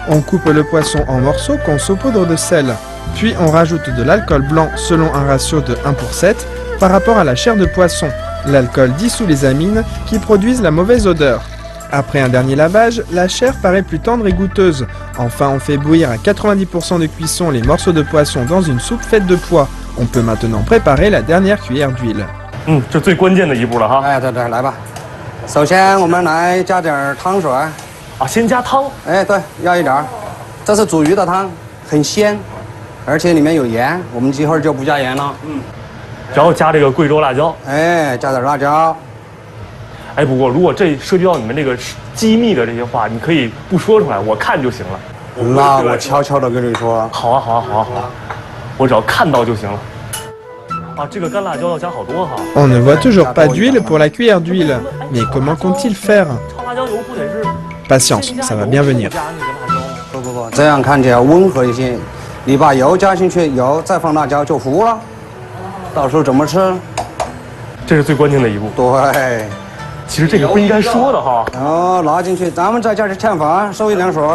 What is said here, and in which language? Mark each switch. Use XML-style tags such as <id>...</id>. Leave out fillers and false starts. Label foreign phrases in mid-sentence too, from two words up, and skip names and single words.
<fr>On coupe le poisson en morceaux qu'on saupoudre de sel. Puis on rajoute de l'alcool blanc selon un ratio de 1:7 par rapport à la chair de poisson. L'alcool dissout les amines qui produisent la mauvaise odeur. Après un dernier lavage, la chair paraît plus tendre et goûteuse. Enfin, on fait bouillir à 90% de cuisson les morceaux de poisson dans une soupe faite de pois. On peut maintenant préparer la dernière cuillère d'huile.</fr> <zh>这最关键的一步了哈。哎，对，来吧。首先我们来加点汤水。啊，先加汤。哎，对，要一点。这是煮鱼的汤，很鲜，而且里面有盐。我们一会儿就不加盐了。然后加这个贵州辣椒。哎，加点辣椒。哎，不过如果这涉及到你们这个机密的这些话，你可以不说出来，我看就行了。那我悄悄的跟你说。好啊，好啊，好啊，好啊，我只要看到就行了。啊，这个干辣椒要加好多哈。</zh> <fr>On ne voit toujours pas d'huile pour la cuillère d'huile. Mais comment compte-t-il faire?</fr> <zh>炒辣椒油不得是</zh> <fr>Patience, ça va bien venir.</fr> <zh>不，这样看起来温和一些。你把油加进去，油再放辣椒就糊了。到时候怎么吃？这是最关键的一步。对。其实这个不应该说的哈。哦，拿进去，咱们再加点芡粉，收一点水。</zh>